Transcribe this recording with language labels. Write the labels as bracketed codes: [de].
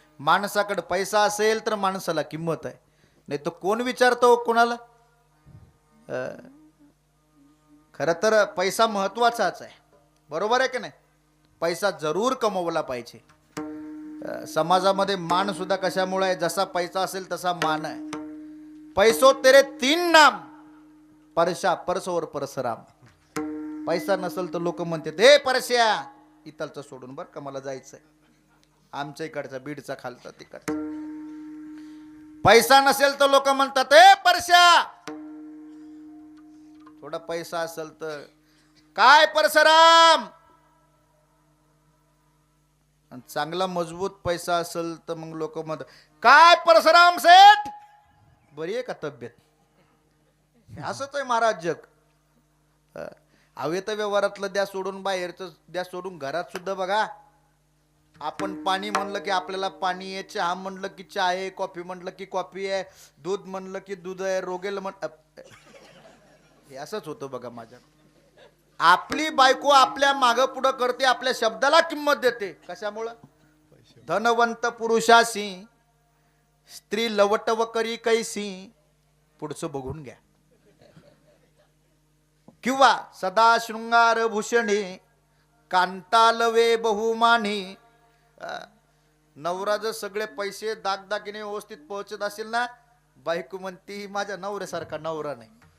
[mr] माणसाकडे पैसा असेल तर माणसाला किंमत आहे, नाही तर कोण विचारतो कोणाला? खरं तर पैसा महत्वाचाच आहे, बरोबर आहे की नाही? पैसा जरूर कमवला पाहिजे. समाजामध्ये मान सुद्धा कशामुळे आहे? जसा पैसा असेल तसा मान आहे. [hi] पैसो तेरे तीन नाम, परशा परसोवर परसराम. [mr] पैसा नसेल तर लोक म्हणतात हे परश्या, इथलचं सोडून बर का मला जायचंय, आमच्या इकडचा बीडचा खालचा तिकडचा. पैसा नसेल तर लोक म्हणतात हे परश्या. थोडा पैसा असेल तर काय परसराम. आणि चांगला मजबूत पैसा असेल तर मग लोक म्हणतात काय परसराम सेठ, बरी आहे का तब्येत? असंच आहे महाराज जग. हवे तर व्यवहारातलं द्या सोडून, बाहेरचं द्या सोडून, घरात सुद्धा बघा. आपण पाणी म्हणलं की आपल्याला पाणी आहे, चहा म्हणलं की चहा आहे, कॉफी म्हणलं की कॉफी आहे, दूध म्हणलं की दूध आहे, रोगेल हे असंच होतं बघा माझ्या. आपली बायको आपल्या मागं पुढं करते, आपल्या शब्दाला किंमत देते. कशामुळं? धनवंत पुरुषासी स्त्री लवटव करी कैसी. पुढचं बघून घ्या. किंवा सदा शृंगार भूषणे कांतालवे बहुमानी. नवरा जर सगळे पैसे दागदागिने व्यवस्थित पोहोचत असेल ना, बायको म्हणती माझ्या नवऱ्यासारखा नवरा नाही.